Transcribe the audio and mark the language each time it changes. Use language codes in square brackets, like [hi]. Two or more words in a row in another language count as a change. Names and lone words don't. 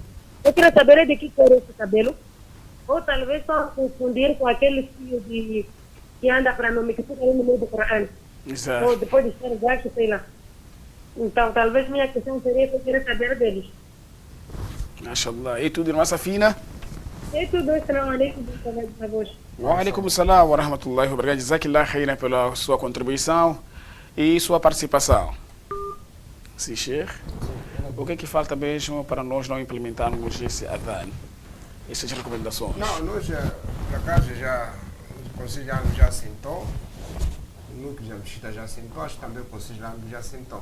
[pt] Eu queria saber de que cor é esse cabelo. Ou talvez só confundir com aquele fio que anda para nome, que fica ali no meio do Corão. Exato. Ou depois de estar gasto, sei lá. Então, talvez minha questão seria que eu queria saber deles. Mashallah. E tudo, irmã Safina? É tudo, [ar] السلام عليكم, [pt] na voz. [ar] وعليكم السلام ورحمة الله وبركاته. جزاك الله خيرا [pt] pela sua contribuição e sua participação. Sim, Sheikh. O que é que falta mesmo para nós não implementarmos esse adhan? Essas recomendações? Não, nós, por acaso, o Conselho já sentou, o núcleo da Mesquita já sentou, acho que também o Conselho já sentou.